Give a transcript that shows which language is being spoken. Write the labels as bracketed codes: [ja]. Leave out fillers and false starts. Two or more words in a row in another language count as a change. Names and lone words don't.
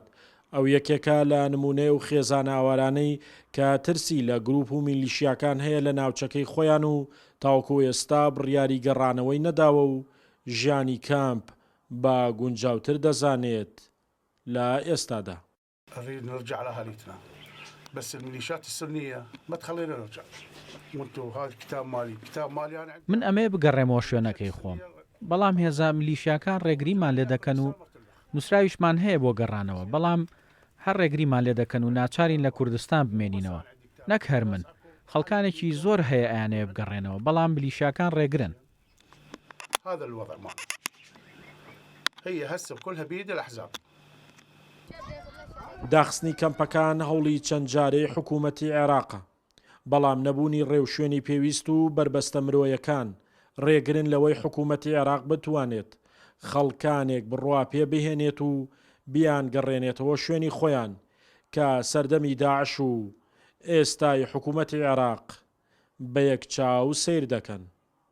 [ckb] ئەو یەکێکە لە نمونەی و خێزانە ئاوارانەی کە ترسی لە گروپ و میلیشیاکان هەیە لە ناوچەکەی خۆیان و تاوەکو ئێستا بڕیاری گەڕانەوەی نەداوە و ژیانی کامپ بە گونجاوتر دەزانێت لە ئێستادا. [ar] بس الميليشيات السنية ما تخلينا نرجع وانتو هذا كتاب مالي يعني [ckb] من ئەمێ بگەڕێمەوە شوێنەکەی خۆم بەڵام هێزا میلیشیاکان ڕێگریمان لێ دەکەن و نووسراویشمان هەیە بۆ گەڕانەوە بەڵام هەر ڕێگریمان لێ دەکەن و ناچارین لە کوردستان بمێنینەوە نەک هەر من خەڵکانێکی زۆر هەیە ئەیانەیە بگەڕێنەوە بەڵام میلیشیاکان ڕێگرن. [ar] هذا الوضع معنا هي هسه كلها بيد الأحزاب. [ckb] داخستنی کەمپەکان هەوڵی چەند جارەی حکوومەتی عێراقە بەڵام نەبوونی ڕێو شوێنی پێویست و بربەستە مرۆیەکان ڕێگرن لەوەی حکوومەتی عێراق بتوانێت خەڵکانێک بڕوا پێ بهێنێت و بیان گەڕێنێتەوە شوێنی خۆیان کە سەردەمی داعش و ئێستای حکوومەتی عێراق بە یەک چاو سیر دەکەن.